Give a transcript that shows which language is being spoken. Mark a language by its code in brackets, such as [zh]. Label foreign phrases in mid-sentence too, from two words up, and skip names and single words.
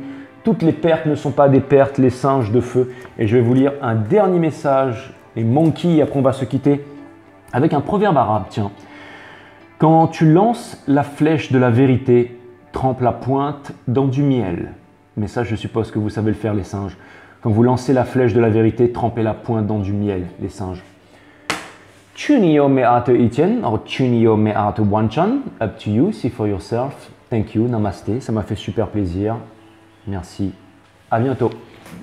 [fr] Toutes les pertes ne sont pas des pertes, les singes de feu. Et je vais vous lire un dernier message, les monkeys, après on va se quitter avec un proverbe arabe. Tiens, quand tu lances la flèche de la vérité, trempe la pointe dans du miel. Mais ça, je suppose que vous savez le faire, les singes. Quand vous lancez la flèche de la vérité, trempez la pointe dans du miel, les singes. Chunio me atu Etienne or Chunio me atu Wanchan, [en] up to you, see for yourself. Thank you, namaste, [fr] ça m'a fait super plaisir. Merci, à bientôt.